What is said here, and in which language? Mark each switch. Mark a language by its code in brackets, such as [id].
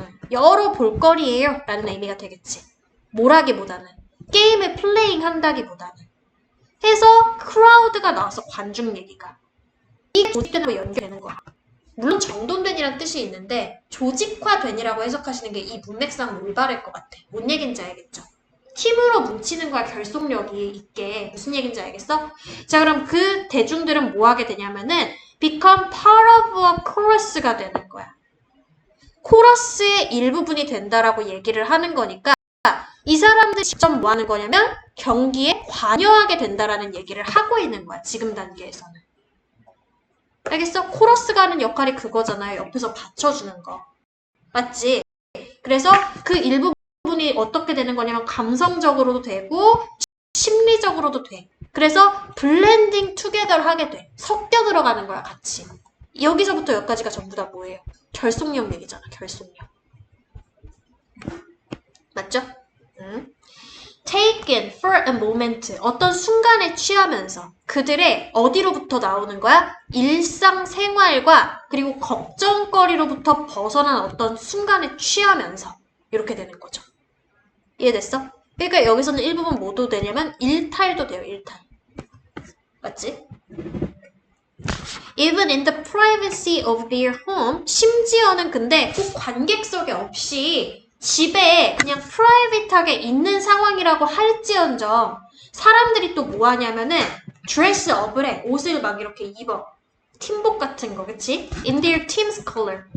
[ko] 여러 볼거리예요 라는 의미가 되겠지. 뭐라기보다는 게임을 플레잉 한다기보다는 해서 크라우드가 나와서 관중 얘기가 이게 조직되는 거 연결되는 거야. 물론 정돈된이란 뜻이 있는데 조직화된이라고 해석하시는 게 이 문맥상 올바를 것 같아. 뭔 얘긴지 알겠죠? 팀으로 뭉치는 거야. 결속력이 있게. 무슨 얘긴지 알겠어? 자, 그럼 그 대중들은 뭐 하게 되냐면은 [en] become part of a chorus [ko] 가 되는 거야. 코러스의 일부분이 된다라고 얘기를 하는 거니까 이 사람들이 직접 뭐 하는 거냐면 경기에 관여하게 된다라는 얘기를 하고 있는 거야. 지금 단계에서는. 알겠어? 코러스가 하는 역할이 그거잖아요. 옆에서 받쳐주는 거. 맞지? 그래서 그 일부분이 어떻게 되는 거냐면 감성적으로도 되고 심리적으로도 돼. 그래서 블렌딩 투게더를 하게 돼. 섞여 들어가는 거야, 같이. 여기서부터 여기까지가 전부 다 뭐예요? 결속력 얘기잖아, 결속력. 맞죠? [en] taken for a moment. [ko] 어떤 순간에 취하면서 그들의 어디로부터 나오는 거야? 일상생활과 그리고 걱정거리로부터 벗어난 어떤 순간에 취하면서 이렇게 되는 거죠. 이해됐어? 그러니까 여기서는 일부분 뭐도 되냐면 일탈도 돼요, 일탈. 맞지? [en] Even in the privacy of their home. [ko] 심지어는 근데 꼭 관객석에 없이 집에 그냥 프라이빗하게 있는 상황이라고 할지언정 사람들이 또 뭐 하냐면은 드레스 업을 해. 옷을 막 이렇게 입어. 팀복 같은 거, 그치? [en] In their team's color.